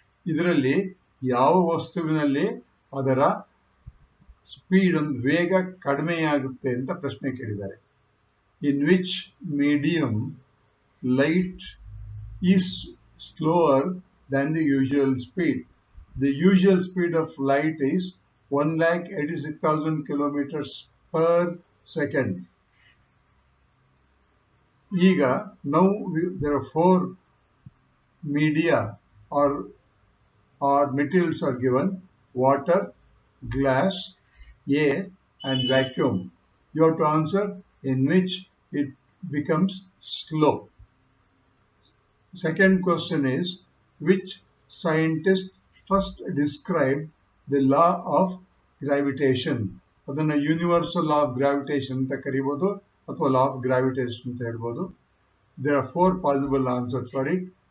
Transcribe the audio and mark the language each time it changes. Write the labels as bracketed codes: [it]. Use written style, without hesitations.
[kn] ಇದರಲ್ಲಿ ಯಾವ ವಸ್ತುವಿನಲ್ಲಿ ಅದರ ಸ್ಪೀಡ್ ವೇಗ ಕಡಿಮೆಯಾಗುತ್ತೆ ಅಂತ ಪ್ರಶ್ನೆ ಕೇಳಿದ್ದಾರೆ. [en] In which medium light is slower than the usual speed. The usual speed of light is 1,86,000 kilometers per second. Ega now there are 4 media or materials are given: water, glass, air and vacuum. You have to answer in which it becomes slow. Second question is, which scientist first described the law of gravitation? [kn] ಅದನ್ನ universal law of gravitation ಅಂತ ಕರಿಬಹುದು ಅಥವಾ law of gravitation ಅಂತ ಹೇಳ್ಬೋದು. [en] There are 4 possible answers for it.